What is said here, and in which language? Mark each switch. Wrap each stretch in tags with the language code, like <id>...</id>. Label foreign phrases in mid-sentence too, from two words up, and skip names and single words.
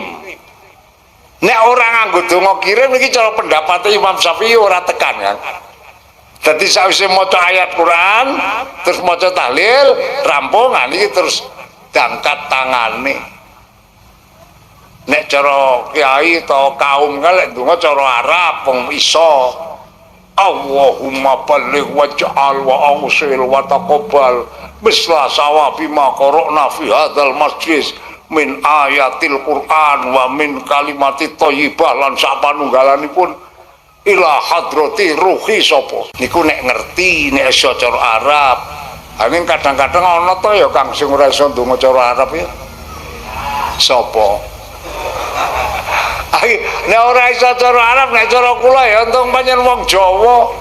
<jv>Nek ora nganggo donga kirim iki cara pendapat Imam Syafi'i ora tekan kan. Dadi sawise maca ayat Quran terus maca tahlil rampung iki terus diangkat tangane. Nek cara kiai atau kaum kalek donga cara Arab wong iso.</jv> <ar>اللهم بلغ واجعل وأوصل وتقبل مثل ثواب ما قرأنا في هذا المسجد من آيات القرآن ومن كلمة طيبة</ar> <jv>lan sapanunggalanipun</jv> <ar>إلى حضرة روح</ar> <jv>sapa niku nek ngerti nek iso cara Arab. Angin kadang-kadang ana to ya Kang sing ora iso ndonga cara Arab ya. Sapa? Nek ora iso cara Arab, nek cara kula ya untung pancen wong Jawa.</jv>